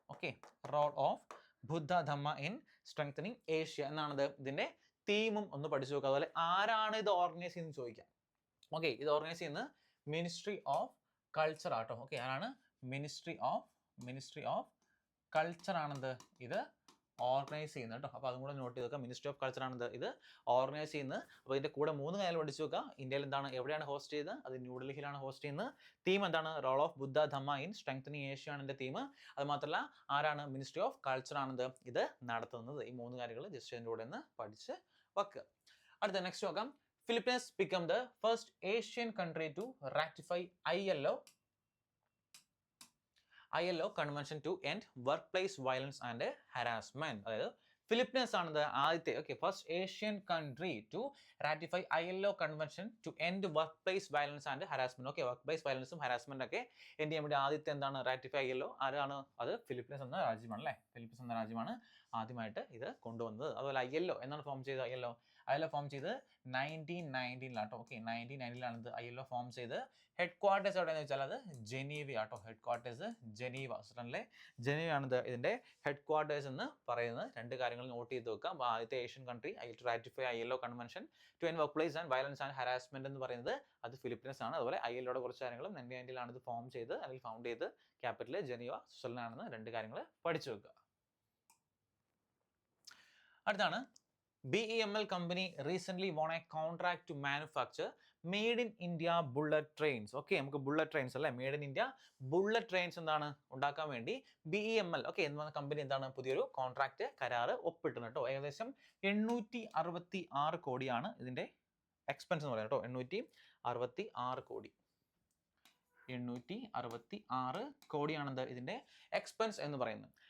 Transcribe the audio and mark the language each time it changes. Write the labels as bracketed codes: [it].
[ml] Okay, role of Buddha Dhamma in strengthening Asia എന്നാണ് ഇതിൻ്റെ തീമും ഒന്ന് പഠിച്ചു നോക്കുക. അതുപോലെ ആരാണ് ഇത് ഓർഗനൈസ് ചെയ്യുന്നത് ചോദിക്കാം. ഓക്കെ, ഇത് ഓർഗനൈസ് ചെയ്യുന്നത് മിനിസ്ട്രി ഓഫ് കൾച്ചർ ആട്ടോ. ഓക്കെ, ആരാണ്? മിനിസ്ട്രി ഓഫ് കൾച്ചർ ആണെന്ത് ഇത് ഓർഗനൈസ് ചെയ്യുന്നത് കേട്ടോ. അപ്പോൾ അതും കൂടെ നോട്ട് ചെയ്ത് വെക്കുക. മിനിസ്ട്രി ഓഫ് കൾച്ചർ ആണെന്ത് ഇത് ഓർഗനൈസ് ചെയ്യുന്നത്. അപ്പോൾ ഇതിൻ്റെ കൂടെ 3 കാര്യം പഠിച്ചു വെക്കുക. ഇന്ത്യയിൽ എന്താണ്, എവിടെയാണ് ഹോസ്റ്റ് ചെയ്തത്? അത് ന്യൂഡൽഹിയിലാണ് ഹോസ്റ്റ് ചെയ്യുന്നത്. തീം എന്താണ്? Role of Buddha Dhamma in strengthening Asia ആണ് എൻ്റെ തീം. അത് മാത്രമല്ല ആരാണ്? മിനിസ്ട്രി ഓഫ് കൾച്ചർ ആണെന്ത് ഇത് നടത്തുന്നത്. ഈ 3 കാര്യങ്ങൾ ജസ്റ്റ് അതിൻ്റെ കൂടെ ഒന്ന് പഠിച്ച് വെക്കുക. അടുത്ത നെക്സ്റ്റ് നോക്കാം. [en] Philippines become the first Asian country to ratify ILO Convention to end workplace violence and harassment. [ml] അതായത് ഫിലിപ്പീൻസ് ആണ് ആദ്യത്തെ [en] First Asian country to ratify ILO convention to end work place violence and harassment. [ml] Okay, work place വയലൻസും harassment ഒക്കെ end ചെയ്യാൻ വേണ്ടി ആദ്യത്തെ എന്താണ് ratify ILO ആരാണ്? അത് ഫിലിപ്പീൻസ് എന്ന രാജ്യമാണ് അല്ലേ. ഫിലിപ്പീൻസ് എന്ന രാജ്യമാണ് ആദ്യമായിട്ട് ഇത് കൊണ്ടുവന്നത്. അതുപോലെ ILO എന്നാണ് ഫോം ചെയ്തത്? ILO ഫോം ചെയ്ത് 1919 ഓക്കെ, 1919 ഇത് ILO ഫോം ചെയ്ത്. ഹെഡ് ക്വാർട്ടേഴ്സ് എവിടെയെന്ന് വെച്ചാൽ അത് ജനീവ ആട്ടോ. ഹെഡ് ക്വാർട്ടേഴ്സ് ജനീവ, സ്വിറ്റ്സർലൻഡിലെ ജനീവയാണിത് ഇതിൻ്റെ ഹെഡ് ക്വാർട്ടേഴ്സ് എന്ന് പറയുന്നത്. 2 കാര്യങ്ങൾ നോട്ട് ചെയ്ത് വെക്കാം. ആദ്യത്തെ [en] Asian country to ratify ILO convention to end work place and violence and harassment [ml] എന്ന് പറയുന്നത് അത് ഫിലിപ്പീൻസ് ആണ്. അതുപോലെ ILOയുടെ കുറച്ച് കാര്യങ്ങളും 1990 ഇത് ഫോം ചെയ്ത് അല്ലെങ്കിൽ ഫൗണ്ട് ചെയ്ത് ക്യാപിറ്റൽ ജനീവ, സ്വിറ്റ്സർലൻഡ് ആണെന്ന് 2 കാര്യങ്ങൾ പഠിച്ചു വെക്കുക. [en] അടുത്താണ് BEML company recently won a contract to manufacture made in India bullet trains. [ml] Okay, നമുക്ക് ബുള്ളറ്റ് ട്രെയിൻസ് അല്ലേ, made in India bullet trains എന്താണ് ഉണ്ടാക്കാൻ വേണ്ടി BEML എന്ന കമ്പനി എന്താണ് പുതിയൊരു കോൺട്രാക്ട് കരാറ് ഒപ്പിട്ടത് കേട്ടോ. ഏകദേശം 866 കോടിയാണ് ഇതിൻ്റെ എക്സ്പെൻസ് എന്ന് പറയുന്നത് കേട്ടോ. 866 കോടി. 866 കോടിയാണെന്ത് ഇതിൻ്റെ എക്സ്പെൻസ് എന്ന് പറയുന്നത്.